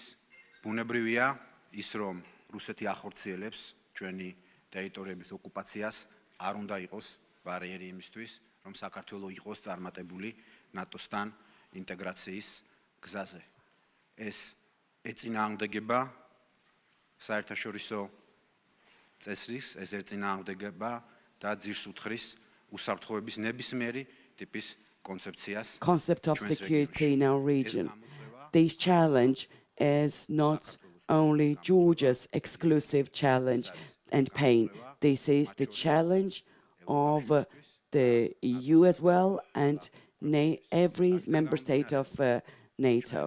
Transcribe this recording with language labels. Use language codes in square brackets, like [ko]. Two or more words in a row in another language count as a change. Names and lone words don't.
[ka] ბუნებრივია ის, რომ რუსეთი ახორციელებს ჩვენი ტერიტორიების ოკუპაციას, არ უნდა იყოს ბარიერი იმისთვის, რომ საქართველო იყოს წარმატებული ნატოსთან ინტეგრაციის გზაზე. ეს ეწინააღმდეგება საერთაშორისო წესრიგს, ეს ეწინააღმდეგება და ძირს უთხრის უსაფრთხოების ნებისმიერი ტიპის კონცეფციას. [en] Concept of security in our region. This challenge is not only Georgia's exclusive challenge and pain. This is the challenge of the EU as well and every member state of NATO.